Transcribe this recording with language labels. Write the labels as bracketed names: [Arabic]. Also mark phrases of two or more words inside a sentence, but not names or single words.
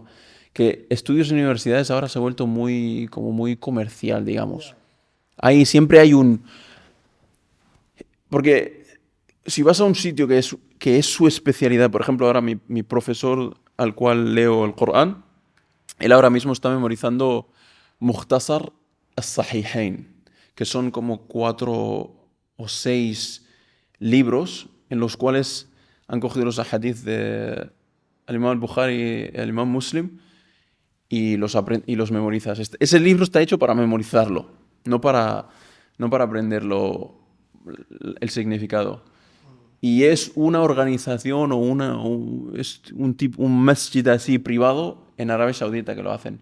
[Spanish] Que estudios en universidades ahora se ha vuelto como muy comercial, digamos. Ahí siempre hay un... Porque si vas a un sitio que es su especialidad, por ejemplo, ahora mi profesor al cual leo el Corán, él ahora mismo está memorizando Mukhtasar as-Sahihain, que son como 4 o 6 libros en los cuales han cogido los ahadith de al Imam al-Bukhari y el Imam Muslim y los memorizas. Ese libro está hecho para memorizarlo, no para aprenderlo el significado. Y es una organización es un masjid así privado en Arabia Saudita que lo hacen.